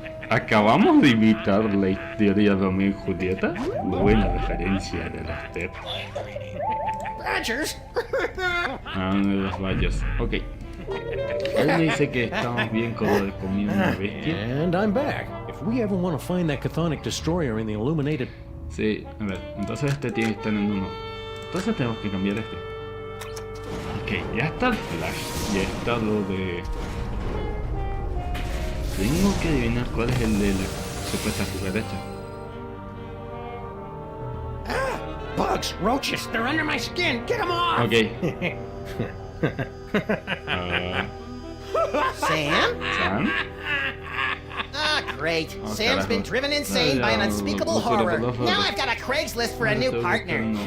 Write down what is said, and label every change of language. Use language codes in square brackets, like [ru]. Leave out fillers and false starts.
[es] Acabamos de imitar la historia de Romeo y Julieta. Buena referencia de los Ted. Badgers. De los Badgers. Ok. Él dice que estamos bien con lo de comida una bestia. [en] And I'm back. If we ever want to find that chthonic destroyer in the illuminated... [es] Sí, a ver, entonces este tiene que estar en uno. Entonces tenemos que cambiar este. Ok, ya está el flash. Ya está lo de... Tengo que adivinar cuál es el de la supuesta cucaracha. [en] Bugs, roaches, they're under my skin. Get them off. Ok. Sam? Ah, great. Oh, Sam's been driven insane by an unspeakable horror. Now I've got a Craigslist for a new partner.